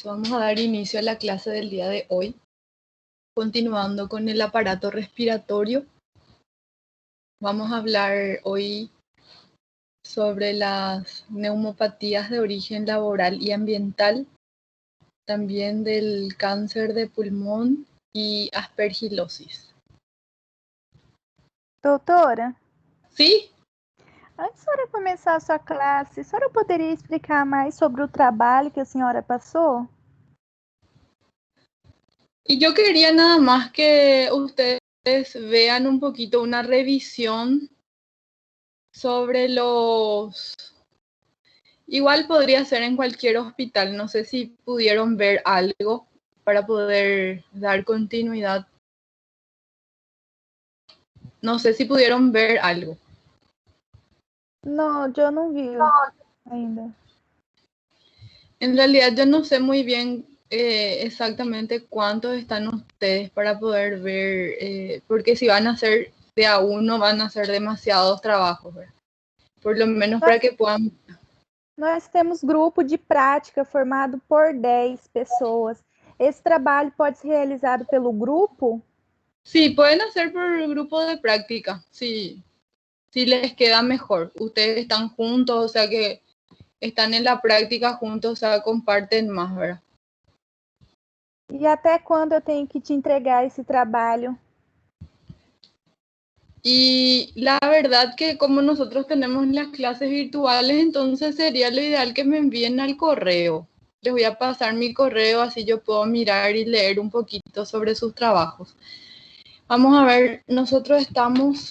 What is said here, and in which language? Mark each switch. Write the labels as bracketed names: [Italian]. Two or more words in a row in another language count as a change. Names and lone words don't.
[Spanish] Vamos a dar inicio a la clase del día de hoy, continuando con el aparato respiratorio. Vamos a hablar hoy sobre las neumopatías de origen laboral y ambiental, también del cáncer de pulmón y aspergilosis. [Portuguese] Doutora, Sim? antes da senhora começar a sua classe, a senhora poderia explicar mais sobre o trabalho que a senhora passou? [Spanish] Y yo quería nada más que ustedes vean un poquito una revisión sobre los... Igual podría ser en cualquier hospital, no sé si pudieron ver algo para poder dar continuidad. No sé si pudieron ver algo. [Portuguese] Não, eu não vi ainda. [Spanish] En realidad yo no sé muy bien exactamente cuántos están ustedes para poder ver, porque si van a hacer de a uno van a ser demasiados trabajos, ¿verdad? Por lo menos para que puedan... [Portuguese] Nós temos grupo de prática formado por 10 pessoas. Esse trabalho pode ser realizado pelo grupo? [Spanish] Sí, pueden hacer por grupo de práctica, sí, si les queda mejor. Ustedes están juntos, o sea que están en la práctica juntos, o sea, comparten más, ¿verdad? [Portuguese] E até quando eu tenho que te entregar esse trabalho? [Spanish] Y la verdad que como nosotros tenemos las clases virtuales, entonces sería lo ideal que me envíen al correo. Les voy a pasar mi correo, así yo puedo mirar y leer un poquito sobre sus trabajos. Vamos a ver, nosotros estamos...